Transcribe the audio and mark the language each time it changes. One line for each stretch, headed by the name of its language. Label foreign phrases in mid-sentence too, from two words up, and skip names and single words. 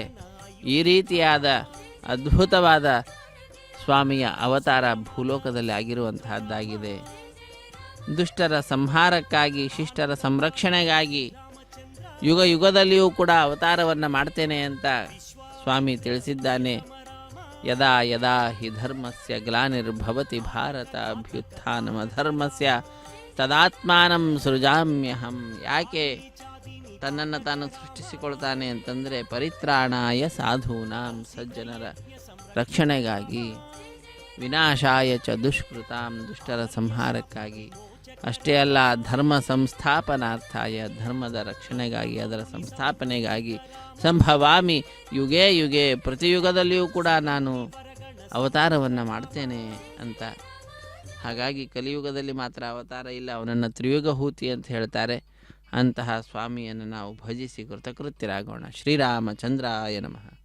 Kannada: ಈ ರೀತಿಯಾದ ಅದ್ಭುತವಾದ ಸ್ವಾಮಿಯ ಅವತಾರ ಭೂಲೋಕದಲ್ಲಿ ಆಗಿರುವಂತಹದ್ದಾಗಿದೆ. ದುಷ್ಟರ ಸಂಹಾರಕ್ಕಾಗಿ, ಶಿಷ್ಟರ ಸಂರಕ್ಷಣೆಗಾಗಿ ಯುಗ ಯುಗದಲ್ಲಿಯೂ ಕೂಡ ಅವತಾರವನ್ನು ಮಾಡ್ತೇನೆ ಅಂತ ಸ್ವಾಮಿ ತಿಳಿಸಿದ್ದಾನೆ.
Sanskrit: ಯದಾ ಯದಾ ಹಿ ಧರ್ಮಸ್ಯ ಗ್ಲಾನಿರ್ಭವತಿ ಭಾರತ ಅಭ್ಯುತ್ಥಾನಮಧರ್ಮಸ್ಯ ತದಾತ್ಮಾನಂ ಸೃಜಾಮ್ಯಹಂ.
Kannada: ಯಾಕೆ ತನ್ನನ್ನು ತಾನು ಸೃಷ್ಟಿಸಿಕೊಳ್ತಾನೆ ಅಂತಂದರೆ
Sanskrit: ಪರಿತ್ರಾಣಾಯ ಸಾಧೂನಾಂ,
Kannada: ಸಜ್ಜನರ ರಕ್ಷಣೆಗಾಗಿ,
Sanskrit: ವಿನಾಶಾಯ ಚ ದುಷ್ಕೃತಾಂ,
Kannada: ದುಷ್ಟರ ಸಂಹಾರಕ್ಕಾಗಿ, ಅಷ್ಟೇ ಅಲ್ಲ
Sanskrit: ಧರ್ಮ ಸಂಸ್ಥಾಪನಾರ್ಥಾಯ,
Kannada: ಧರ್ಮದ ರಕ್ಷಣೆಗಾಗಿ, ಅದರ ಸಂಸ್ಥಾಪನೆಗಾಗಿ
Sanskrit: ಸಂಭವಾಮಿ ಯುಗೇ ಯುಗೇ,
Kannada: ಪ್ರತಿಯುಗದಲ್ಲಿಯೂ ಕೂಡ ನಾನು ಅವತಾರವನ್ನು ಮಾಡ್ತೇನೆ ಅಂತ. ಹಾಗಾಗಿ ಕಲಿಯುಗದಲ್ಲಿ ಮಾತ್ರ ಅವತಾರ ಇಲ್ಲ, ಅವನನ್ನು ತ್ರಿಯುಗಹೂತಿ ಅಂತ ಹೇಳ್ತಾರೆ. ಅಂತಹ ಸ್ವಾಮಿಯನ್ನು ನಾವು ಭಜಿಸಿ ಕೃತಕೃತ್ಯರಾಗೋಣ.
Sanskrit: ಶ್ರೀರಾಮಚಂದ್ರಾಯ ನಮಃ.